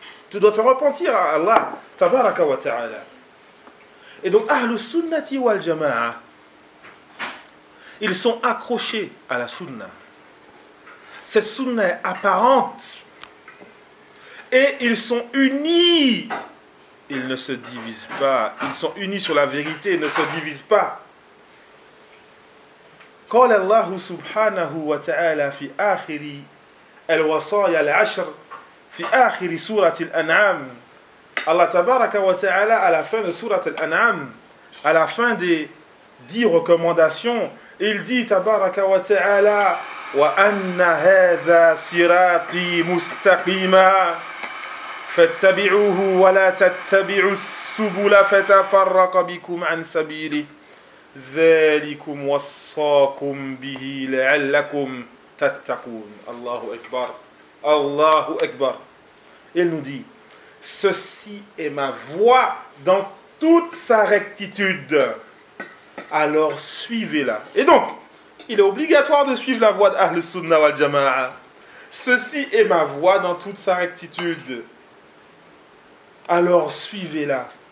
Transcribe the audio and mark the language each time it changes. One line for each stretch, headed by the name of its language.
French: Tu dois te repentir à Allah. Tabaraka wa ta'ala. Et donc, Ahlus Sunnati wal Jama'a, ils sont accrochés à la Sunna. Cette Sunna est apparente. Et ils sont unis. Ils ne se divisent pas. Ils sont unis sur la vérité et ne se divisent pas.
Arabic: قال الله سبحانه وتعالى في آخر الوصايا العشر في آخر سورة الأنعام. الله تبارك وتعالى
French: à la fin de
Arabic: سورة الأنعام,
French: à la fin des 10 recommandations, il dit
Arabic: تبارك وتعالى وأن هذا صراطي مستقيما فاتبعوه ولا تتبعوا السبل فتفرق بكم عن سبيله ذلكم وصاكم به لعلكم تتقون. Allahu Akbar. Allahu Akbar.
French: Il nous dit, Ceci est ma voie dans toute sa rectitude. Alors suivez-la. Et donc, il est obligatoire de suivre la voie d'Al-Sunna wal-Jama'a. Ceci est ma voie dans toute sa rectitude. Alors suivez-la.